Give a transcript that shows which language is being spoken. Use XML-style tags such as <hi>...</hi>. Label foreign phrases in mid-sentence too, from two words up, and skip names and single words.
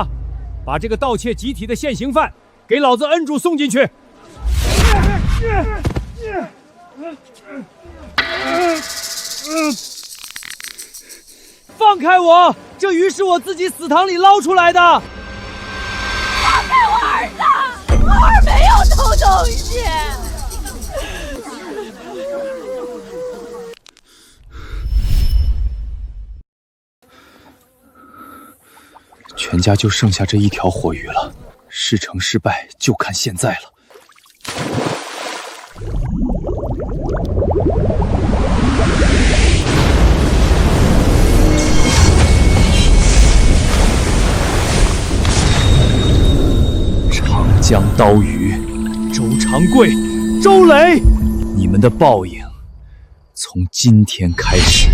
<zh>把這個盜竊集體的現行犯給老子摁住送進去！放開我！這魚是我自己死塘裡撈出來的。放開我兒子！我兒沒有偷東西。全家就剩下这一条活鱼了，事成失敗就看现在了。长江刀鱼，周长贵，周磊，你们的报应从今天开始。</zh>